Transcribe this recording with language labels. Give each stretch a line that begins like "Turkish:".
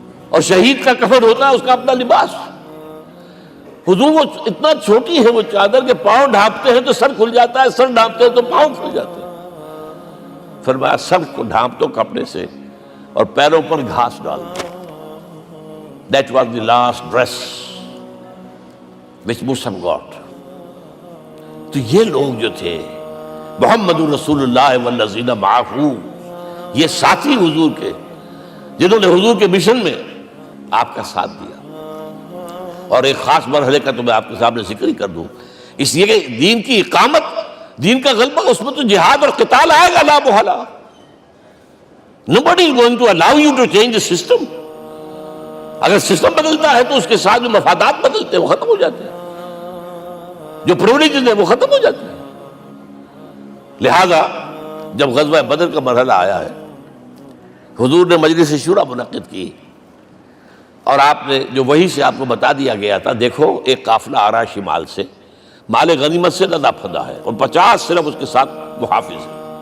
Urdu: اور شہید کا کفن ہوتا ہے اس کا اپنا لباس. حضور وہ اتنا چھوٹی ہے وہ چادر کے پاؤں ڈھانپتے ہیں تو سر کھل جاتا ہے، سر ڈھانپتے ہیں تو پاؤں کھل جاتے ہیں. فرمایا سر کو ڈھانپ دو کپڑے سے اور پیروں پر گھاس ڈال دو.
English: That was the last dress which Musab got.
Urdu: تو یہ لوگ جو تھے محمد رسول اللہ والذین معہ، یہ ساتھی حضور کے جنہوں نے حضور کے مشن میں آپ کا ساتھ دیا. اور ایک خاص مرحلے کا تو میں آپ کے سامنے ذکر ہی کر دوں، اس لیے کہ دین کی اقامت، دین کا غلبہ، اس میں تو جہاد اور قتال آئے گا لا محالہ.
English: Nobody is going to allow you to change the system.
Urdu: اگر سسٹم بدلتا ہے تو اس کے ساتھ جو مفادات بدلتے ہیں وہ ختم ہو جاتے ہیں، جو پرولیجز ہیں وہ ختم ہو جاتے ہیں. لہذا جب غزوہ بدر کا مرحلہ آیا ہے، حضور نے مجلس شورا منعقد کی اور آپ نے جو وحی سے آپ کو بتا دیا گیا تھا، دیکھو ایک قافلہ آ رہا ہے شمال سے، مال غنیمت سے لدا پھدا ہے اور 50 صرف اس کے ساتھ محافظ ہیں.